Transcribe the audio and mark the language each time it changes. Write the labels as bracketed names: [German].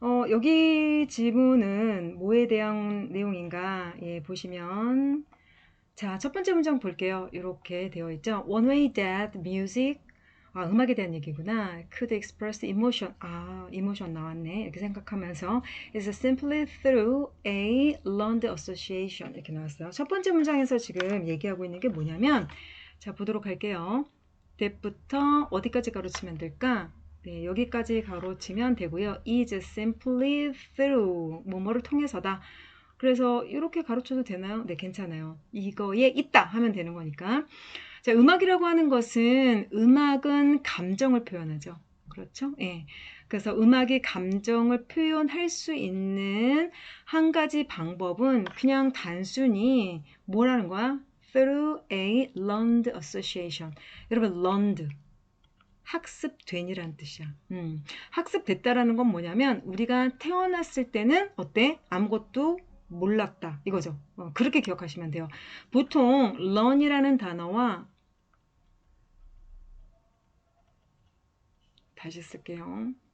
[Korean] 여기 지문은 뭐에 대한 내용인가? 예, 보시면 자, 첫 번째 문장 볼게요. 이렇게 되어 있죠. [English] One way that music [Korean] 음악에 대한 얘기구나. [English] Could express emotion. [Korean] emotion 나왔네. 이렇게 생각하면서 [English] is simply through a learned association. [Korean] 이렇게 나왔어요. 첫 번째 문장에서 지금 얘기하고 있는 게 뭐냐면 자, 보도록 할게요. that부터 어디까지 가로치면 될까? 네, 여기까지 가로치면 되고요. [English] is simply through [Korean] 뭐뭐를 통해서다. 그래서 이렇게 가로쳐도 되나요? 네, 괜찮아요. 이거에 있다 하면 되는 거니까. 자, 음악이라고 하는 것은 음악은 감정을 표현하죠. 그렇죠? 예. 그래서 음악이 감정을 표현할 수 있는 한 가지 방법은 그냥 단순히 뭐라는 거야? [English] Through a learned association. [Korean] 여러분, learned. 학습된이란 뜻이야. 학습됐다라는 건 뭐냐면 우리가 태어났을 때는 어때? 아무것도 몰랐다 이거죠. 그렇게 기억하시면 돼요. 보통 learn이라는 단어와 다시 쓸게요.